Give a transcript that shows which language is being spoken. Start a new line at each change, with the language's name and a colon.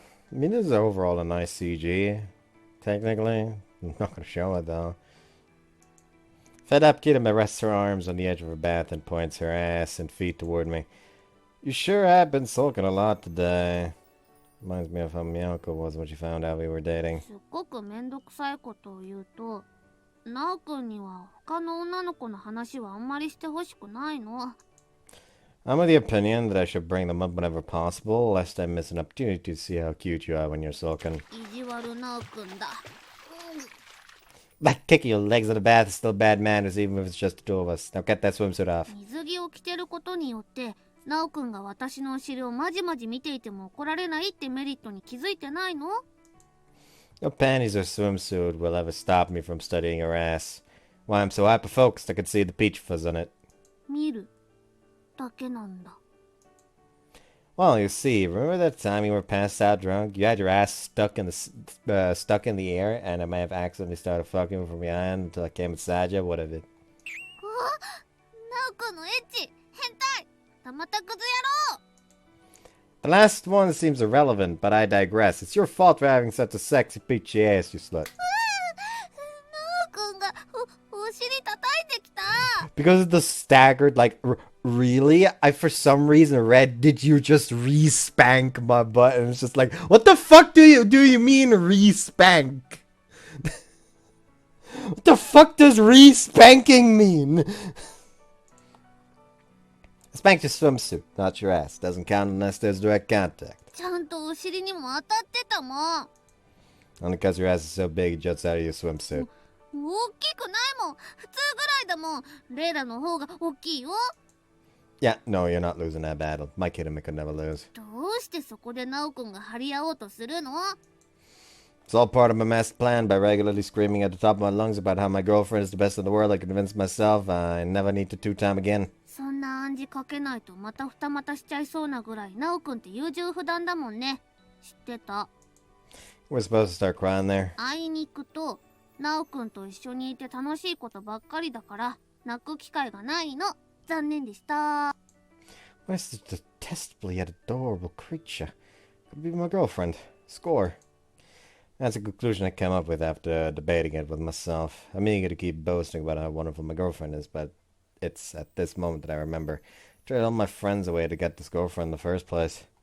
English: I mean, this is overall a nice CG. Technically, I'm not gonna show it though. Fed up, Kirame rests her arms on the edge of her bath and points her ass and feet toward me. You sure have been sulking a lot today. Reminds me of how Miyako was when she found out we were dating.
Japanese: すっごくめんどくさいことを言うと、ナオくんには他の女の子の話はあんまりしてほしくないの。
English: I'm of the opinion that I should bring them up whenever possible, lest I miss an opportunity to see how cute you are when you're sulking.
Japanese: 意地悪ナオくんだ。
English: Like kicking your legs in the bath is still bad manners, even if it's just the two of us. Now get that swimsuit off.
Japanese: 水着を着てることによってナオくんが私のお尻をまじまじ見ていても怒られないってメリットに気づいてないの？
English: No panties or swimsuit will ever stop me from studying your ass. Why I'm so hyper-focused I could see the peach fuzz on it.
Japanese: 見るだけなんだ。
English: Well, you see, remember that time you were passed out drunk? You had your ass stuck in the air, and I may have accidentally started fucking you from behind until I came inside you. What of it?
Japanese: ナオくんのエッチ変態たまたくず野郎。
English: The last one seems irrelevant, but I digress. It's your fault for having such a sexy peachy ass, you slut.
Japanese: ナオくんがお尻叩いてきた。
English: Because of the staggered, like, really? I, for some reason, read, did you just re-spank my butt? And it's just like, what the fuck do you mean re-spank? What the fuck does re-spanking mean? Spanked your swimsuit, not your ass. Doesn't count unless there's direct contact.
Japanese: ちゃんとお尻にも当たってたもん。
English: Only because your ass is so big it juts out of your swimsuit.
Japanese: 大きくないもん。普通ぐらいだもん。レイラの方が大きいよ。
English: Yeah, no, you're not losing that battle. My Kirame could never lose.
Japanese: どうしてそこでナオくんが張り合おうとするの？
English: It's all part of my master plan. By regularly screaming at the top of my lungs about how my girlfriend is the best in the world, I convinced myself I never need to two-time again.
Japanese: そんな暗示かけないとまた二股しちゃいそうなぐらいナオくんって優柔不断だもんね。知ってた。
English: We're supposed to start crying there.
Japanese: あいにくとナオくんと一緒にいて楽しいことばっかりだから泣く機会がないの。残念でした。
English: Where's this detestably yet adorable creature? Could be my girlfriend. Score. That's a conclusion I came up with after debating it with myself. I'm eager to keep boasting about how wonderful my girlfriend is, but it's at this moment that I remember. I traded all my friends away to get this girlfriend in the first place.